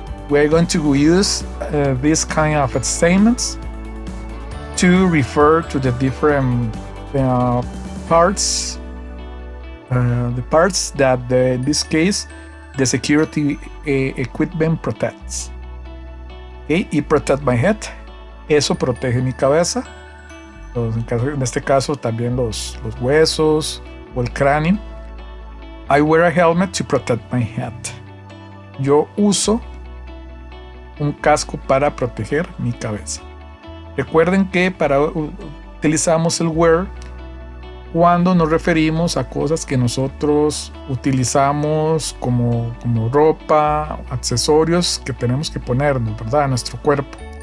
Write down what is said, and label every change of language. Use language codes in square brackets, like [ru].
[en] We are going to use this kind of statements to refer to the different parts, the parts that in this case the security equipment protects. Okay, it protects my head. [es] Eso protege mi cabeza. En este caso también los huesos o el cráneo. [en] I wear a helmet to protect my head. [es] Yo uso un casco para proteger mi cabeza. Recuerden que utilizamos el wear cuando nos referimos a cosas que nosotros utilizamos como ropa, accesorios que tenemos que ponernos, ¿verdad?, a nuestro cuerpo.